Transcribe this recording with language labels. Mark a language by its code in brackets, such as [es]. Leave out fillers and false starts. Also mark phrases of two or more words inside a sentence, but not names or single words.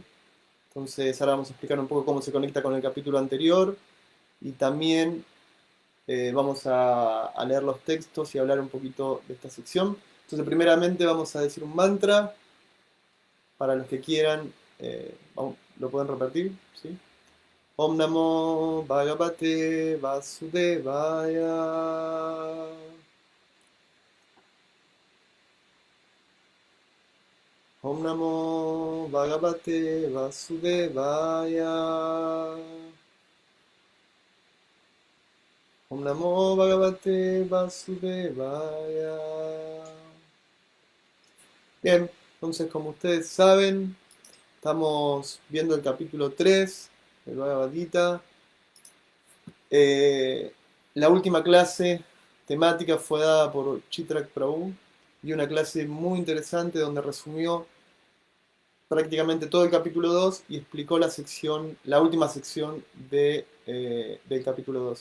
[es] Entonces ahora vamos a explicar un poco cómo se conecta con el capítulo anterior y también vamos a leer los textos y hablar un poquito de esta sección. Entonces primeramente vamos a decir un mantra para los que quieran, lo pueden repetir, ¿sí? [sa] Om Namo Bhagavate Vasudevaya. Om Namo Bhagavate Vasudevaya. Om Namo Bhagavate Vasudevaya. [es] Bien, entonces como ustedes saben, estamos viendo el capítulo 3 del Bhagavad Gita. La última clase temática fue dada por Chitrak Prabhu y una clase muy interesante donde resumió prácticamente todo el capítulo 2 y explicó la última sección del capítulo 2.